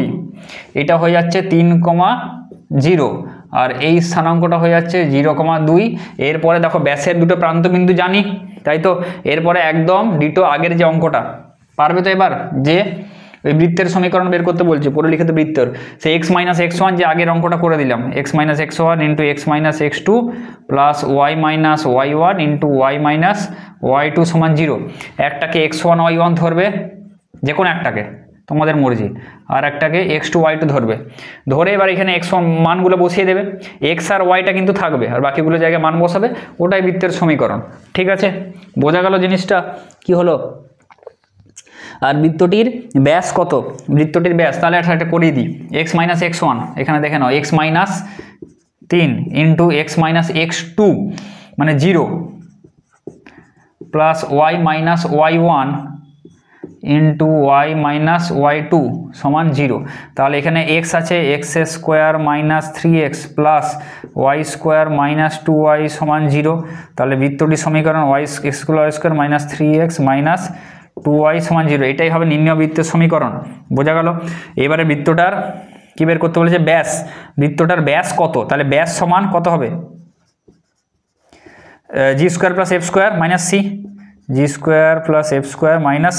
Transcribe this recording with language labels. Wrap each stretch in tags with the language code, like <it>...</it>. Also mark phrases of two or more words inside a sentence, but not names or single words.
<bn>এটা হয়ে যাচ্ছে 3, 0 আর এই স্থানাঙ্কটা হয়ে যাচ্ছে 0, 2। এরপরে দেখো ব্যাসের দুটো প্রান্তবিন্দু জানি, তাই তো। এরপরে একদম ডিটো আগের যে অঙ্কটা, পারবে তো এবার, যে ওই বৃত্তের সমীকরণ বের করতে বলছে, পরিলিখিত বৃত্তের, সেই x - x1 যে আগের অঙ্কটা করে দিলাম, x - x1 × x - x2 + y - y1 × y - y2 = 0। একটাকে x1 y1 ধরবে, যে কোনো একটাকে, তোমাদের মর্জি, আর একটাকে x2 y2 ধরবে। ধরে এবার এখানে x1 মানগুলো বসিয়ে দেবে, x আর yটা কিন্তু থাকবে, আর বাকিগুলো জায়গায় মান বসাবে, ওটাই বৃত্তের সমীকরণ। ঠিক আছে, বোঝা গেল জিনিসটা কি হলো? আর বৃত্তটির ব্যাস কত? বৃত্তটির ব্যাস, তাহলে এটা করিয়ে দিই। x - x1, এখানে দেখে নাও, x - 3 × x - x2 মানে 0 + y - y1 × y - y2 = 0। তাহলে এখানে x আছে, x² - 3x + y² - 2y = 0। তাহলে বৃত্তটির সমীকরণ x² - 3x - 2y = 0। এটাই হবে নির্ণয় বৃত্তের সমীকরণ। বোঝা গেল? এবারে বৃত্তটার কি বের করতে বলেছে, ব্যাস। বৃত্তটার ব্যাস কত? তাহলে ব্যাস সমান কত হবে, g² + f² - c, g² + f² - c।</bn>